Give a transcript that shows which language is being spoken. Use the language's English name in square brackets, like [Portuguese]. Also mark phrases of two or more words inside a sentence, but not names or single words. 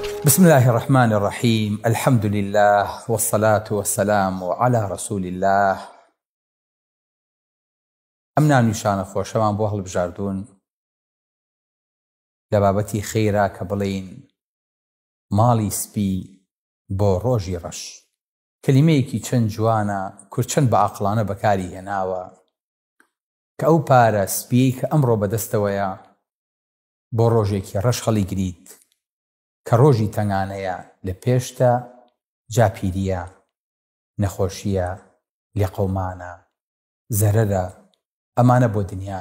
[Arabic] بسم الله الرحمن الرحيم. الحمد لله والصلاة والسلام على رسول الله. [Central Kurdish] ئەمنا نیشانە خۆشەمان بۆ هەڵبژاردوون لە بابەتی خەیرە کە بڵێین ماڵی سپی بۆ ڕۆژی ڕەش. کەلیمەیەکی چەند جوانە کورچەند بە عاقڵانە بەکاری هێناوە کە ئەو پارە سپیەی کە ئەمڕۆ بەدەستەوەیە بۆ ڕۆژێکی ڕەش هەڵی گریت کە ڕۆژی تەنگانەیە، لە پێشتە جاپیریە، نەخۆشیە، لێقەومانە، زەرەرە، ئەمانە بۆ دنیان.